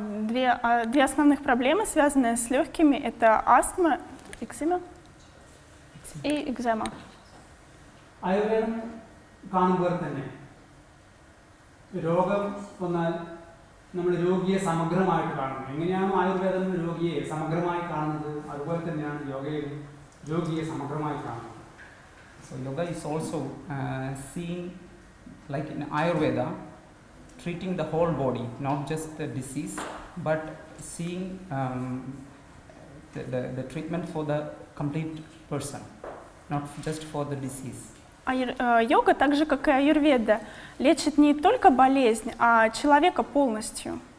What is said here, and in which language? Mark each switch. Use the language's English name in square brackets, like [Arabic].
[Russian] Две основных проблемы, связанные с легкими, это астма, экзема и экзема. [Malayalam] ആയുർവേദം കാണുമ്പോൾ തന്നെ രോഗം വന്നാൽ നമ്മൾ രോഗിയെ സമഗ്രമായിട്ട് കാണുന്നത്. എങ്ങനെയാണോ ആയുർവേദം രോഗിയെ സമഗ്രമായി കാണുന്നത്, അതുപോലെ തന്നെയാണ് യോഗയിൽ രോഗിയെ സമഗ്രമായി കാണുന്നത്. [English] So yoga is also seeing, like in Ayurveda, treating the whole body, not just the disease, but seeing the treatment for the complete person, not just for the disease. [Russian] Йога, так же как и аюрведа, лечит не только болезнь, а человека полностью.